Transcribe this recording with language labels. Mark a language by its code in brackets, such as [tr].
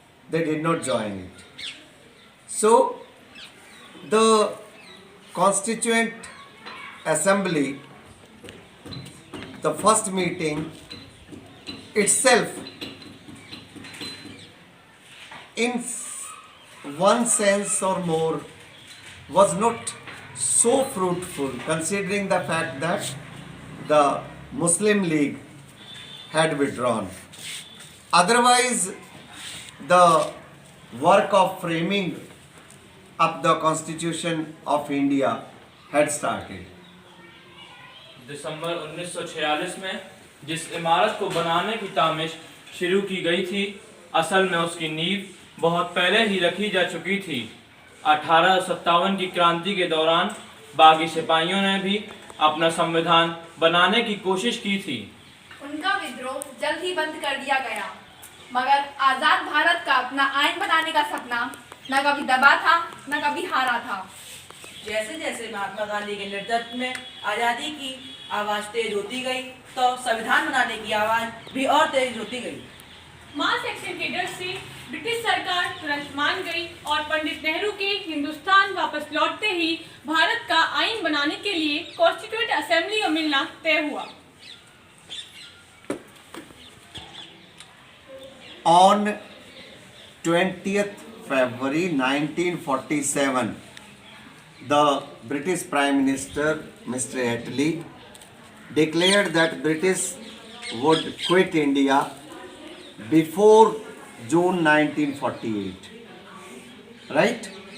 [en] They did not join it. So, the Constituent Assembly, the first meeting itself, in one sense or more, was not so fruitful, considering the fact that the Muslim League had withdrawn. Otherwise, the work of framing up the Constitution of India had started. [hi] दिसंबर 1946 में जिस इमारत को बनाने की तामिश शुरू की गई थी, असल में उसकी नींव बहुत पहले ही रखी जा चुकी थी। 1857 की क्रांति के दौरान बागी सिपाहियों ने भी अपना संविधान बनाने की कोशिश की थी। उनका विद्रोह जल्द ही बंद कर दिया गया, मगर आजाद भारत का अपना आयन बनाने का सपना न कभी दबा था न कभी हारा था। जैसे जैसे महात्मा गांधी के नेतृत्व में आज़ादी की आवाज़ तेज होती गई, तो संविधान बनाने की आवाज़ भी और तेज होती गई। मास एक्शन के डर से ब्रिटिश सरकार तुरंत मान गई और पंडित नेहरू के हिंदुस्तान वापस लौटते ही भारत का आईन बनाने के लिए कॉन्स्टिट्यूएंट असेंबली में मिलना तय हुआ। [en] On 20th February 1947, the British Prime Minister, Mr. Attlee, declared that British would quit India before June 1948, right?